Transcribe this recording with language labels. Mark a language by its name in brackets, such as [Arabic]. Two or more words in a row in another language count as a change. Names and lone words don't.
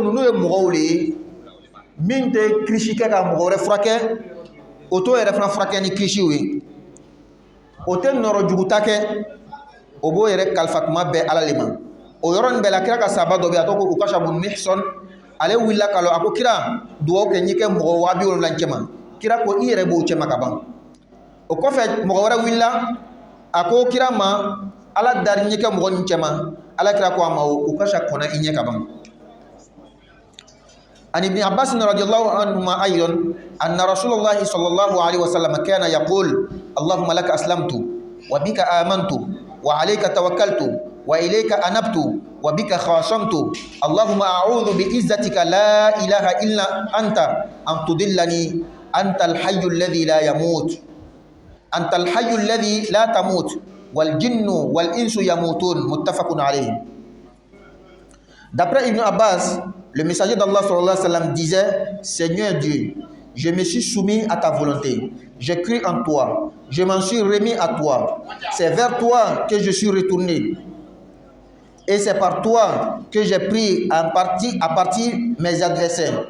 [Bambara] ninnu ye mɔgɔw le ye min tɛ kirisi kɛ ka mɔgɔ wɛrɛ furakɛ o t'o yɛrɛ fana furakɛ ni kirisiw ye o tɛ nɔrɔ juguta kɛ o b'o yɛrɛ kalifa tuma bɛɛ ala le ma o yɔrɔnin bɛɛ la kira ka sahaba dɔ bɛ yen a tɔgɔ ko Ukasha bun Mihsan ale wulila ka lɔ a ko kira dugawu kɛ n ye kɛ mɔgɔ 70 cɛ ma kira ko i yɛrɛ b'o cɛ ma ka ban o kɔfɛ mɔgɔ wɛrɛ wulila a ko kira ma ala dari n ye kɛ mɔgɔ nin cɛ ma ala kira ko a ma Ukasha kɔnna i ɲɛ ka ban [Arabic] عن ابن عباس رضي الله عنهما أيضا أن رسول الله صلى الله عليه وسلم كان يقول اللهم لك أسلمت وبك آمنت وعليك توكلت وإليك أنبت وبك خاصمت اللهم أعوذ بعزتك لا إله إلا أنت أن تضلني أنت الحي الذي لا يموت أنت الحي الذي لا تموت والجن والإنس يموتون متفق عليه. [French] D'après Ibn Abbas, le messager d'Allah [Arabic] صلى الله عليه وسلم [French] disait: Seigneur Dieu, je me suis soumis à ta volonté, j'ai cru en toi, je m'en suis remis à toi, c'est vers toi que je suis retourné et c'est par toi que j'ai pris à partie mes adversaires.